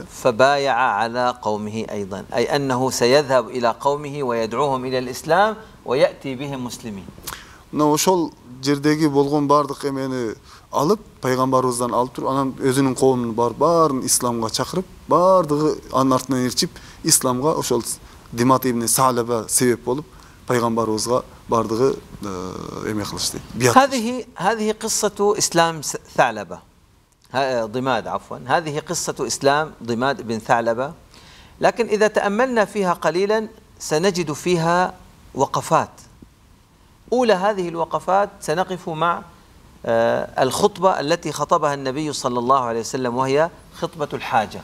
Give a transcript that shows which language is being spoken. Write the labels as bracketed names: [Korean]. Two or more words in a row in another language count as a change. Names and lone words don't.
[Arabic] فبايع على قومه أيضا، أي أنه سيذهب إلى قومه ويدعوهم إلى الإسلام ويأتي بهم مسلمين. [Kyrgyz] Мына ошол жердеги болгон бардык эмени алып, пайгамбарыбыздан алып туруп, анан өзүнүн коомун баарын исламга чакырып, бардыгы анын артынан эрчип, исламга ошол Димат ибн Салаба себеп болуп, пайгамбарыбызга бардыгы эме кылышты. [Arabic] هذه قصة إسلام ثعلبة. ضماد عفوا. هذه قصة إسلام ضماد بن ثعلبة. لكن إذا تأملنا فيها قليلا سنجد فيها وقفات. أولى هذه الوقفات سنقف مع الخطبة التي خطبها النبي صلى الله عليه وسلم، وهي خطبة الحاجة.